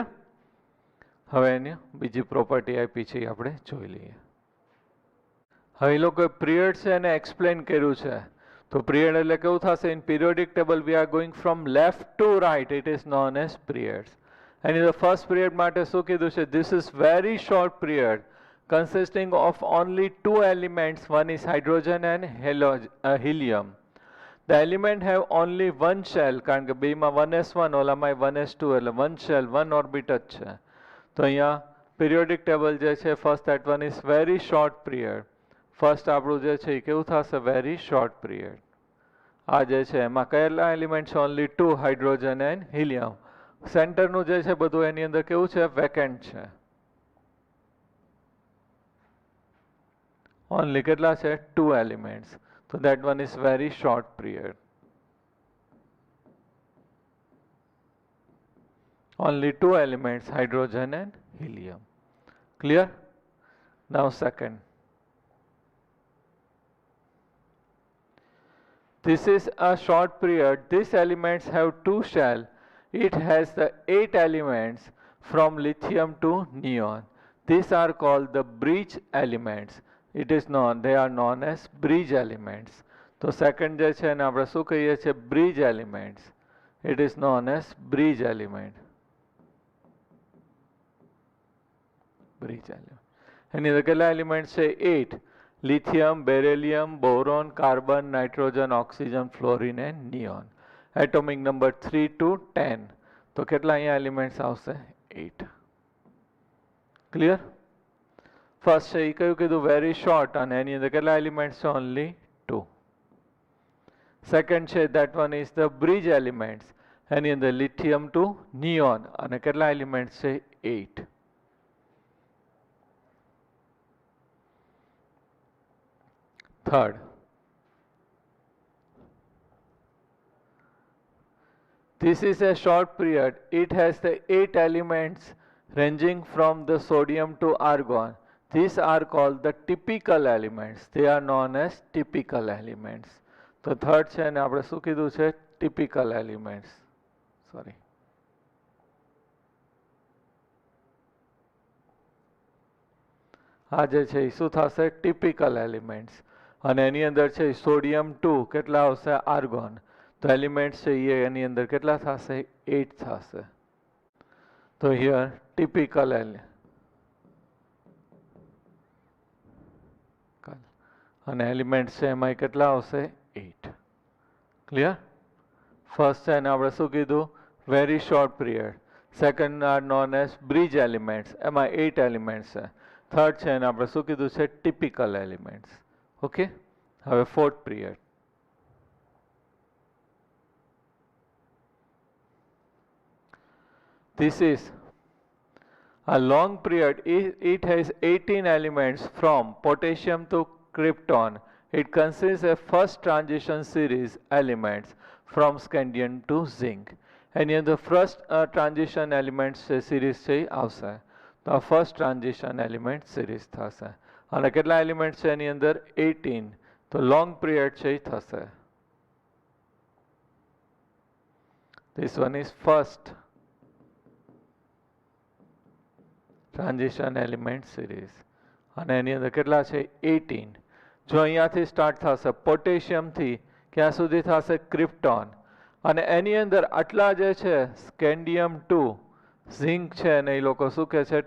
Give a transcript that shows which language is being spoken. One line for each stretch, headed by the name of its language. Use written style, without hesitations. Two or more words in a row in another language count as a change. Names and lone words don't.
Gujarati: હવે એની બીજી પ્રોપર્ટી આપી છે એ આપણે જોઈ લઈએ. હવે એ લોકોએ પિરિયડ છે એને એક્સપ્લેન કર્યું છે. તો પિરિયડ એટલે કેવું થશે?
English: in periodic table we are going from left to right. it is known as periods.
Gujarati: એની અંદર
English: first period
Gujarati: માટે શું કીધું છે?
English: this is very short period consisting of only two elements, one is hydrogen and helium. The element have only one shell,
Gujarati: કારણ કે બેમાં 1s1 ઓલામાં 1s2 એટલે
English: one shell, one orbit
Gujarati: જ છે. તો અહીંયા
English: periodic table
Gujarati: જે છે
English: first that one is very short period.
Gujarati: First આપણું જે છે એ કેવું થશે?
English: very short period.
Gujarati: આ જે છે એમાં કયેલા એલિમેન્ટ છે?
English: only two, hydrogen and helium.
Gujarati: સેન્ટરનું જે છે બધું એની અંદર કેવું છે? વેકેન્ટ છે. only કેટલા છે?
English: two elements. So that one is very short period. Only two elements, hydrogen and helium. Clear? Now second. This is a short period. These elements have two shells. It has the 8 elements from lithium to neon. These are called the bridge elements. It is known, they are known as bridge elements.
Gujarati: તો સેકન્ડ જે છે એને આપણે શું કહીએ છીએ?
English: bridge elements. It is known as bridge element. bridge element.
Gujarati: એની અંદર કેટલા એલિમેન્ટ છે? 8.
English: lithium, beryllium, boron, carbon, nitrogen, oxygen, fluorine and neon. Atomic number 3 to 10.
Gujarati: તો કેટલા અહીંયા એલિમેન્ટ્સ આવશે? 8. ક્લિયર? ફર્સ્ટ છે એ કયું કીધું?
English: very short,
Gujarati: અને એની અંદર કેટલા એલિમેન્ટ્સ છે?
English: ઓનલી 2. સેકન્ડ છે that one is the bridge elements.
Gujarati: એની અંદર
English: lithium to neon,
Gujarati: અને કેટલા એલિમેન્ટ્સ છે? 8.
English: Third, this is a short period. It has the 8 elements ranging from the sodium to argon. These are called the typical elements. They are known as typical elements.
Gujarati: તો થર્ડ છે ને આપણે શું કીધું છે?
English: typical elements. Sorry.
Gujarati: આ જે છે એ શું થશે?
English: typical elements.
Gujarati: અને એની અંદર છે સોડિયમ 2 કેટલા આવશે? આર્ગોન. તો એલિમેન્ટ્સ છે એ એની અંદર કેટલા થશે? 8 થશે. તો
English: here typical
Gujarati: અને એલિમેન્ટ્સ છે એમાં કેટલા આવશે? 8. ક્લિયર? ફર્સ્ટ છે એને આપણે શું કીધું?
English: વેરી શોર્ટ પિરિયડ. second are known as bridge elements,
Gujarati: એમાં 8 એલિમેન્ટ્સ છે. થર્ડ છે એને આપણે શું કીધું છે?
English: typical elements.
Gujarati: ઓકે, હવે
English: fourth period. This is a long period. It has 18 elements from potassium to krypton. It consists of first transition series elements from scandium to zinc.
Gujarati: એની અંદર
English: first transition element
Gujarati: છે સિરીઝ છે આવશે. તો આ
English: first transition element series
Gujarati: થશે. અને કેટલા એલિમેન્ટ છે એની અંદર? 18. તો
English: long period
Gujarati: છે એ થશે.
English: This one is first transition element series.
Gujarati: અને એની અંદર કેટલા છે? 18. જો અહીંયાથી સ્ટાર્ટ થશે પોટેશિયમથી ક્યાં સુધી થશે? ક્રિપ્ટોન. અને એની અંદર આટલા જે છે સ્કેન્ડિયમ 2, ઝિંક છે, અને એ લોકો શું કહે છે?